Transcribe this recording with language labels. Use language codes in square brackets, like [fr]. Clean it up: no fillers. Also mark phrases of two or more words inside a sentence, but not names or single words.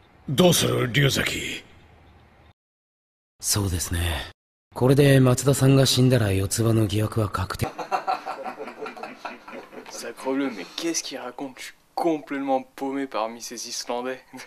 [ja] どうする龍崎。そうですね。これで松田さんが死んだら四つ葉の疑惑は確定。 [fr] C'est incroyable, mais qu'est-ce qu'il raconte? Je suis complètement paumé parmi ces Islandais.